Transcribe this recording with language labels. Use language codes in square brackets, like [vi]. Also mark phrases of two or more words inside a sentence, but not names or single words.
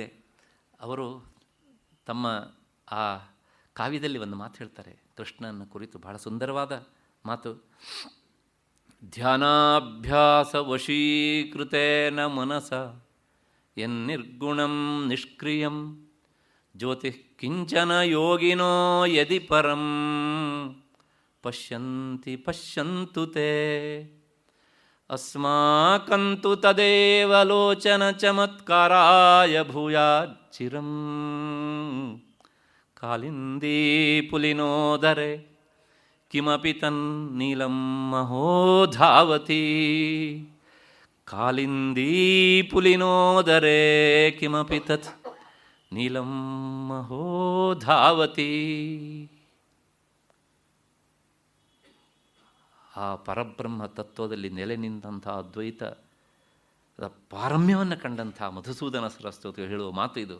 [kn] ಅವರು ತಮ್ಮ ಆ ಕಾವ್ಯದಲ್ಲಿ ಒಂದು ಮಾತು ಹೇಳ್ತಾರೆ ಕೃಷ್ಣನ ಕುರಿತು, ಬಹಳ ಸುಂದರವಾದ ಮಾತು. [sa] ಧ್ಯಾನಾಭ್ಯಾಸ ವಶೀಕೃತೇನ ಮನಸ ಯನ್ನಿರ್ಗುಣಂ ನಿಷ್ಕ್ರಿಯಂ ಜ್ಯೋತಿ ಕಿಂಚನ ಯೋಗಿನೋ ಯದಿ ಪರಂ ಪಶ್ಯಂತಿ ಪಶ್ಯಂತು ತೇ ಅಸ್ಮಾಕಂತು ತದೇವ ಲೋಚನ ಚಮತ್ಕಾರಾಯ ಭೂಯಾಚ್ಚಿರಂ ಕಾಲಿಂದೀ ಪುಲಿನೋದರೆ ಕಿಮಪಿ ತನ್ನೀಲಂ ಮಹೋಧಾವತಿ ಕಾಲಿಂದೀ ಪುಲಿನೋದರೆ ಕಿಮಪಿ ತತ್ ನೀಲಂ ಮಹೋಧಾವತಿ. [kn] ಆ ಪರಬ್ರಹ್ಮ ತತ್ವದಲ್ಲಿ ನೆಲೆ ನಿಂತಹ ಅದ್ವೈತದ ಪಾರಮ್ಯವನ್ನು ಕಂಡಂಥ ಮಧುಸೂದನ ಸರಸ್ವತಿ ಹೇಳುವ ಮಾತು ಇದು.